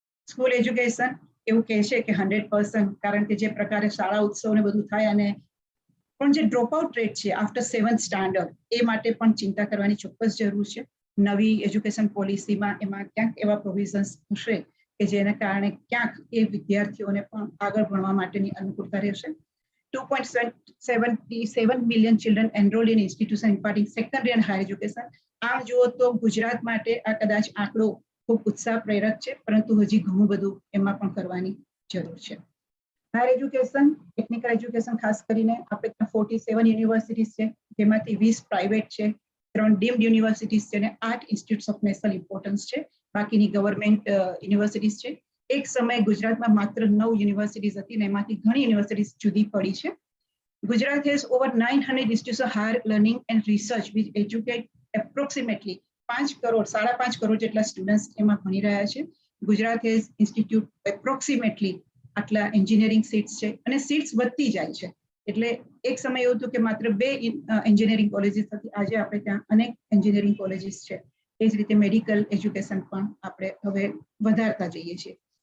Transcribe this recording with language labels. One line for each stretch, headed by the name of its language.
Gujarati: School education એવું કહે છે કે 100%, કારણ કે જે પ્રકારે શાળા ઉત્સવ ને બધું થાય અને પણ જે ડ્રોપ આઉટ રેટ છે આફ્ટર 7th સ્ટાન્ડર્ડ એ માટે પણ ચિંતા કરવાની ચોક્કસ જરૂર છે. નવી એજ્યુકેશન પોલિસીમાં એમાં ક્યાંક એવા પ્રોવિઝન્સ હશે કે જેના કારણે ક્યાંક એ વિદ્યાર્થીઓને પણ આગળ ભણવા માટેની અનુકૂળતા રહેશે.
English: 2.77 million children enrolled in institution imparting secondary and higher education.
Gujarati: આમ જુઓ તો ગુજરાત માટે આ કદાચ આંકડો ખૂબ ઉત્સાહ પ્રેરક છે, પરંતુ હજી ઘણું બધું એમાં પણ કરવાની જરૂર છે. હાયર એજ્યુકેશન, ટેકનિકલ એજ્યુકેશન ખાસ કરીને આપણે ત્યાં 47 યુનિવર્સિટીઝ છે, જેમાંથી 20 પ્રાઇવેટ છે, 3 ડીમ્ડ યુનિવર્સિટીઝ છે અને 8 ઇન્સ્ટિટ્યૂટ્સ ઓફ નેશનલ ઇમ્પોર્ટન્સ છે, બાકીની ગવર્મેન્ટ યુનિવર્સિટીઝ છે. એક સમયે ગુજરાતમાં માત્ર 9 યુનિવર્સિટીઝ હતી અને એમાંથી ઘણી યુનિવર્સિટીઝ જુદી પડી છે.
English: Gujarat has over 900 institutes of higher learning and research which educate approximately 5.5
Gujarati: crore જેટલા સ્ટુડન્ટ્સ એમાં ભણી રહ્યા છે. ગુજરાત
English: has institute approximately
Gujarati: આટલા એન્જિનિયરિંગ સીટ્સ છે અને સીટ્સ વધતી જાય છે. એટલે એક સમય એવું હતું કે માત્ર 2 એન્જિનિયરિંગ કોલેજીસ હતી, આજે આપણે ત્યાં અનેક એન્જિનિયરિંગ કોલેજીસ છે. એ જ રીતે મેડિકલ એજ્યુકેશન પણ આપણે હવે વધારતા જઈએ છીએ.